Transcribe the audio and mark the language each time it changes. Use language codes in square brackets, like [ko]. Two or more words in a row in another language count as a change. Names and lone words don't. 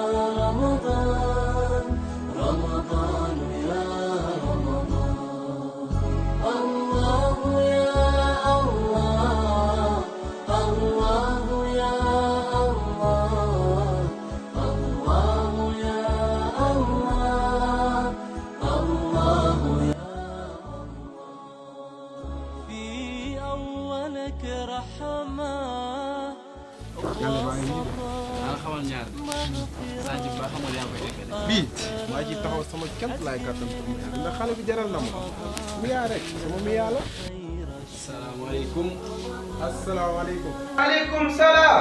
[ar] رمضان رمضان يا رمضان الله يا الله الله يا الله الله يا الله الله يا في أولك رحمة [wo] bii maa ji taxaw sama kéem laay kàttan pour mu yaa ndax xale bi jaral na ma mu yaa rek sama mu yaa la. [ar] asalaamaaleykum. asalaamaaleykum. عليكم السلام.